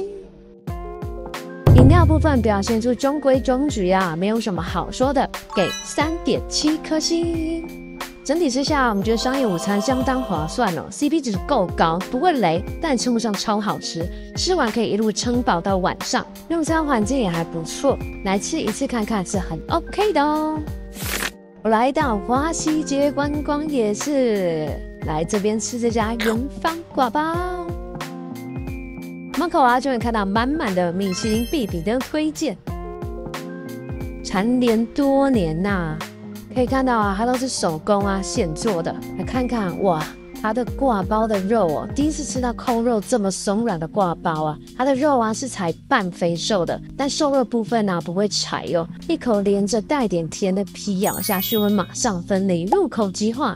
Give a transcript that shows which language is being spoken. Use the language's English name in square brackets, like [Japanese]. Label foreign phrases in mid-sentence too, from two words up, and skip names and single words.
[Chinese] 飲料部分表現出中規中矩啊，沒有什麼好說的，給3.7顆星。整體之下，我們覺得商業午餐相當划算哦 ，CP 值夠高，不會雷，但稱不上超好吃。吃完可以一路撐飽到晚上，用餐環境也還不錯，來吃一次看看是很 OK 的哦。我來到華西街觀光夜市，來這邊吃這家元芳刈包。門口啊就能看到滿滿的米其林必比登推薦，蟬聯多年吶。可以看到啊，它都是手工啊，現做的。來看看哇， 它的刈包的肉哦，第一次吃到控肉這麼鬆軟的刈包啊，它的肉啊是採半肥瘦的，但瘦肉部分啊不會柴哦，一口連着帶點甜的皮咬下去會馬上分離，入口即化。